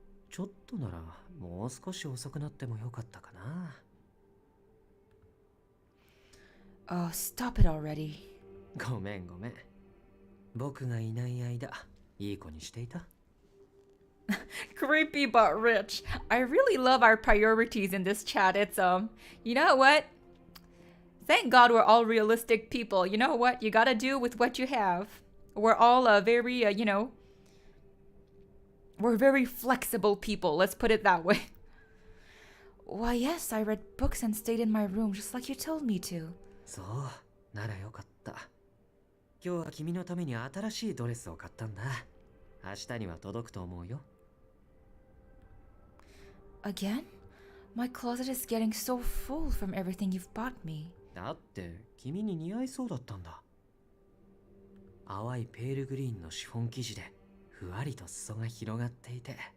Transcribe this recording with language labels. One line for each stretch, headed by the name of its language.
Japanese: ちょっとならもう少し遅くなってもよかったかな。
English: Oh, stop it already.
Japanese: ごめんごめん。僕がいない間、いい子にしていた。
English: Creepy but rich. I really love our priorities in this chat. It's you know what? Thank God we're all realistic people. You know what? You gotta do with what you have. We're all very you know, We're very flexible people, let's put it that way. Why, yes, I read books and stayed in my room just like you told me to.
Japanese: そう、ならよかった。今日は君のために新しいドレスを買ったんだ。明日には届くと思うよ。
English: Again? My closet is getting so full from everything you've bought me.
Japanese: だって君に似合いそうだったんだ。淡いペールグリーンのシフォン生地でふわりと裾が広がっていて。